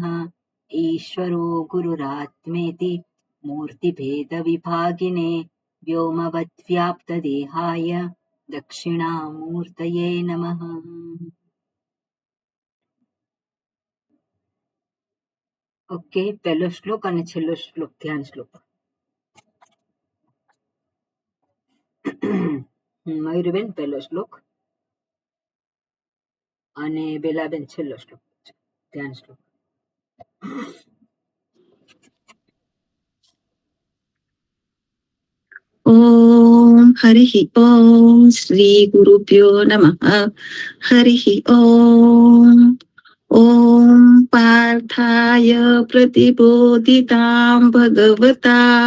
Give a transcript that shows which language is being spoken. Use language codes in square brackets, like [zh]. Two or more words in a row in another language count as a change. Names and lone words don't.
[sa] ईश्वरो गुरुरात्मेति मूर्तिभेदविभागिने व्योमवद्व्याप्तदेहाय दक्षिणामूर्तये नमः। [gu] ओके, પહેલો શ્લોક અને છેલ્લો શ્લોક ધ્યાન શ્લોક. મયુરબેન પહેલો શ્લોક અને બેલાબેન છેલ્લો શ્લોક. ધ્યાન શ્લોક. [sa] ओम हरिः ओम श्री गुरुभ्यो नमः। हरिः ओम. ओम पार्थाय प्रतिबोधितां भगवता